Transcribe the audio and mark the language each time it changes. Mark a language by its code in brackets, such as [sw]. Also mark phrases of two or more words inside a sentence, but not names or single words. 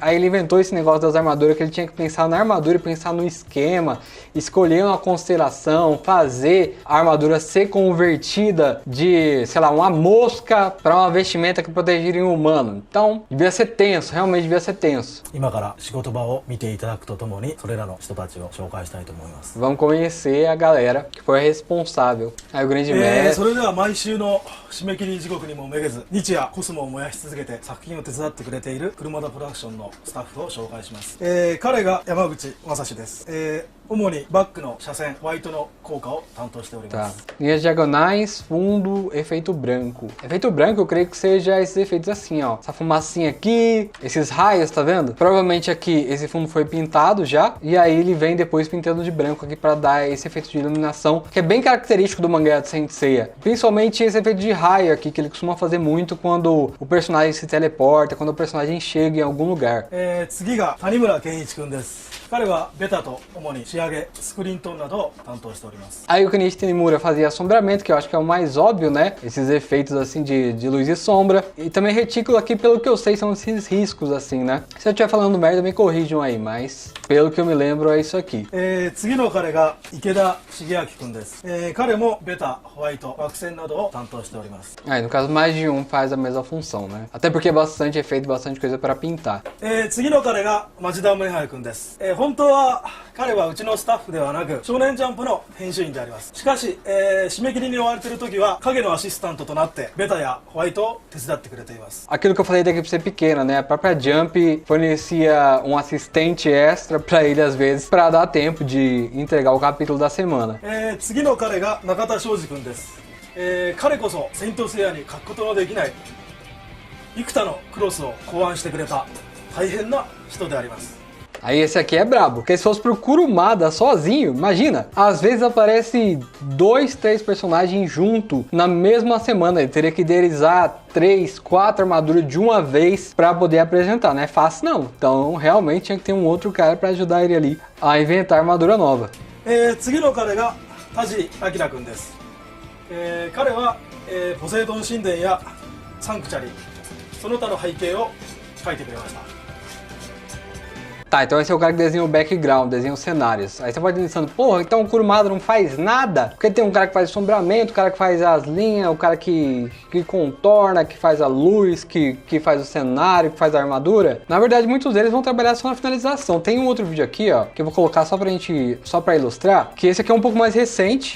[pt] Aí ele inventou esse negócio das armaduras, que ele tinha que pensar na armadura e pensar no esquema, escolher uma constelação, fazer a armadura ser convertida de, sei lá, uma mosca para uma vestimenta que protegeria um humano. Então, devia ser tenso, realmente devia ser tenso. Vamos conhecer a galera que foi responsável. Aí o grande mestre. [ja] それでは毎週の締め切り時刻にもめげず日夜コスモを燃やし続けて作品を手伝ってくれている車田プロダクションのスタッフを紹介します。彼が山口正史です。主にバックの車線、ホワイトの効果を担当しております。 [pt] Linhas diagonais, fundo, efeito branco. Efeito branco eu creio que seja esses efeitos assim, ó. Essa fumacinha aqui, esses raios, tá vendo? Provavelmente aqui esse fundo foi pintado já, e aí ele vem depois pintando de branco aqui pra dar esse efeito de iluminação, que é bem característico do mangá de Saint Seiya. Principalmente esse efeito de raio aqui, que ele costuma fazer muito quando o personagem se teleporta, quando o personagem chega em algum lugar. [ja] 次が谷村健一くんです。彼はベタと主に仕上げ、スクリーントーンなどを担当しております。 [pt] Aí o Kenichi Tanimura fazia assombramento, que eu acho que é o mais óbvio, né? Esses efeitos assim de luz e sombra. E também retículo aqui, pelo que eu sei, são esses riscos assim, né? Se eu estiver falando merda, me corrijam aí, mas pelo que eu me lembro é isso aqui. [ja] 次の彼が池田茂明くんです。彼もベタ、ホワイト、枠線などを担当しております。 [pt] Aí, no caso, mais de um faz a mesma função, né? Até porque é bastante efeito, bastante coisa para pintar. [ja] 次の彼が町田宗春くんです。本当は彼はうちのスタッフではなく少年ジャンプの編集員であります。しかし、締め切りに追われている時は影のアシスタントとなってベタやホワイトを手伝ってくれています。 [pt] Aquilo que eu falei da equipe ser pequena, né? A própria Jump fornecia um assistente extra para ele às vezes para dar tempo de entregar o capítulo da semana. [ja] 次の彼が中田昌司くんです。彼こそセイントセイヤに書くことのできない幾多のクロスを考案してくれた大変な人であります。 [pt] Aí esse aqui é brabo, porque se fosse pro Kurumada sozinho, imagina, às vezes aparece 2, 3 personagens junto na mesma semana, ele teria que idealizar 3, 4 armaduras de uma vez para poder apresentar, não é fácil não, então realmente tinha que ter um outro cara para ajudar ele ali a inventar armadura nova. [ja] 次の彼が田尻明君です。彼は、ポセイドン神殿やサンクチャリその他の背景を描いてくれました。 [pt] Tá, então esse é o cara que desenha o background, desenha os cenários. Aí você pode estar pensando, porra, então o Kurumada não faz nada? Porque tem um cara que faz assombramento, o cara que faz as linhas, o cara que contorna, que faz a luz, que faz o cenário, que faz a armadura. Na verdade, muitos deles vão trabalhar só na finalização. Tem um outro vídeo aqui, ó, que eu vou colocar só pra ilustrar, que esse aqui é um pouco mais recente.